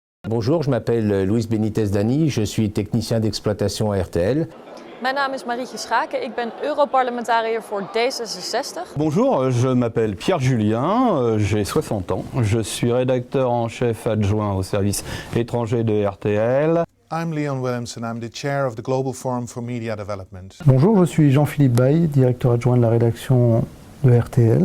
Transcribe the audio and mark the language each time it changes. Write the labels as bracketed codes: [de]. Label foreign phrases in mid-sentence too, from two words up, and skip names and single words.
[fr] Bonjour, je m'appelle Luis Benitez Dani, je suis technicien d'exploitation à RTL. [nl] Mijn naam is Marietje Schaken, ik ben Europarlementariër voor D66. [fr] Bonjour, je m'appelle Pierre Julien, j'ai 60 ans. Je suis rédacteur en chef adjoint au service étranger de RTL. [en] I'm Leon Williamson, I'm the chair of the Global Forum for Media Development. [fr] Bonjour, je suis Jean-Philippe Bay, directeur adjoint de la rédaction de RTL.